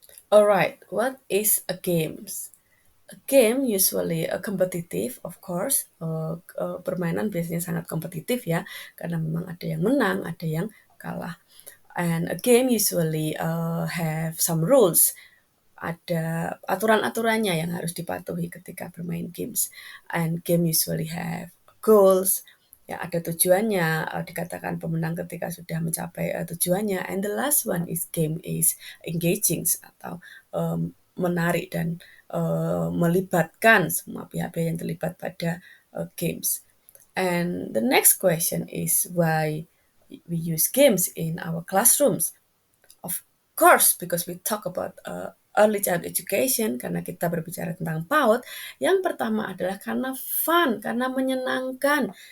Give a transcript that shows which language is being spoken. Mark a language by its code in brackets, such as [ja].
[en] Alright, what is a game? A game usually a competitive, of course. [id] Permainan biasanya sangat kompetitif ya, karena memang ada yang menang, ada yang kalah. [en] And a game usually have some rules. [id] Ada aturan-aturannya yang harus dipatuhi ketika bermain games. [en] And game usually have goals. [id] Ya, ada tujuannya, dikatakan pemenang ketika sudah mencapai tujuannya. [en] And the last one is game is engaging [id] atau menarik dan melibatkan semua pihak-pihak yang terlibat pada games. [en] And the next question is why we use games in our classrooms. Of course, because we talk about early child education, [id] karena kita berbicara tentang PAUD, yang pertama adalah karena fun, karena menyenangkan.